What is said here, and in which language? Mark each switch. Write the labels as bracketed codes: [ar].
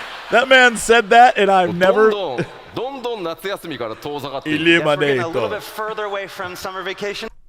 [en] That man said that and I've never... [ja] どんどん夏休みから遠ざかっていく [en] Yes, we're getting a little Illuminator. bit further away from summer vacation.